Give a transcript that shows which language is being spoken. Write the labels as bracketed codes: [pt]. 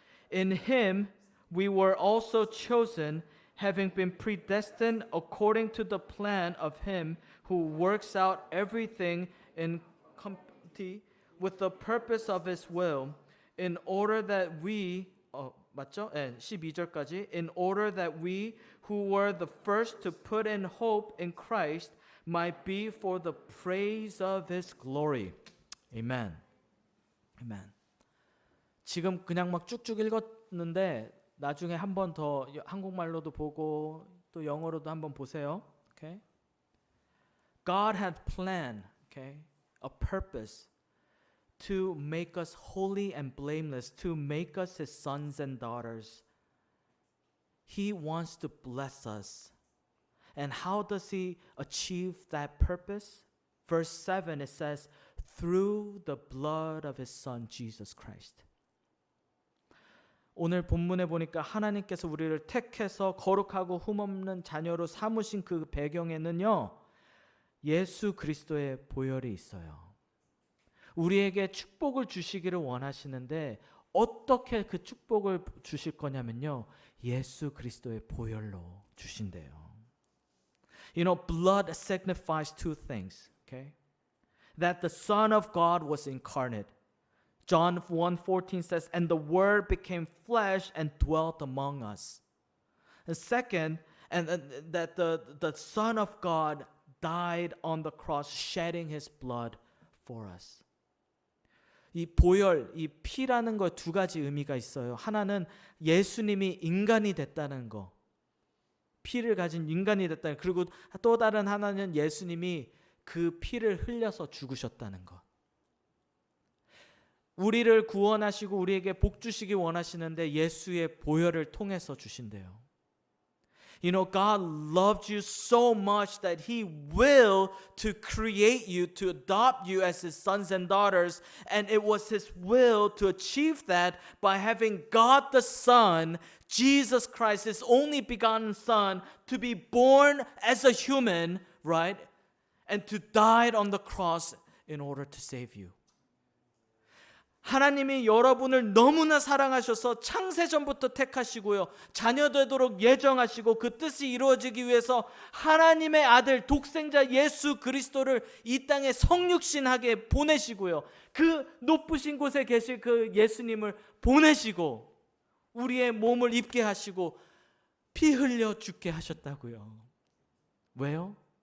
[en] In him we were also chosen, having been predestined according to the plan of him who works out everything in conformity with the purpose of his will, in order that we [ko] 맞죠? 네, 12절까지 [en] in order that we who were the first to put in hope in Christ might be for the praise of his glory. Amen. Amen. [ko] 지금 그냥 막 쭉쭉 읽었는데 나중에 한 번 더 한국말로도 보고 또 영어로도 한번 보세요. [en] Okay? God had planned, okay, a purpose to make us holy and blameless, to make us his sons and daughters. He wants to bless us. And how does he achieve that purpose? Verse 7, it says, through the blood of his son, Jesus Christ. [ko] 오늘 본문에 보니까 하나님께서 우리를 택해서 거룩하고 흠없는 자녀로 삼으신 그 배경에는요, 예수 그리스도의 보혈이 있어요. 우리에게 축복을 주시기를 원하시는데 어떻게 그 축복을 주실 거냐면요, 예수 그리스도의 보혈로 주신대요. [en] You know, blood signifies two things, okay? That the Son of God was incarnate. John 1:14 says, and the Word became flesh and dwelt among us. The second, and that the Son of God died on the cross, shedding his blood for us. [ko] 이 보혈, 이 피라는 거 두 가지 의미가 있어요. 하나는 예수님이 인간이 됐다는 거. 피를 가진 인간이 됐다는 거. 그리고 또 다른 하나는 예수님이 그 피를 흘려서 죽으셨다는 것. 우리를 구원하시고 우리에게 복 주시기 원하시는데 예수의 보혈을 통해서 주신대요. [en] You know, God loved you so much that he will to create you, to adopt you as his sons and daughters. And it was his will to achieve that by having God the Son, Jesus Christ, his only begotten Son, to be born as a human, right? And to die on the cross in order to save you. [ko] 하나님이 여러분을 너무나 사랑하셔서 창세전부터 택하시고요. 자녀 되도록 예정하시고 그 뜻이 이루어지기 위해서 하나님의 아들 독생자 예수 그리스도를 이 땅에 성육신하게 보내시고요. 그 높으신 곳에 계실 그 예수님을 보내시고 우리의 몸을 입게 하시고 피 흘려 죽게 하셨다고요. 왜요?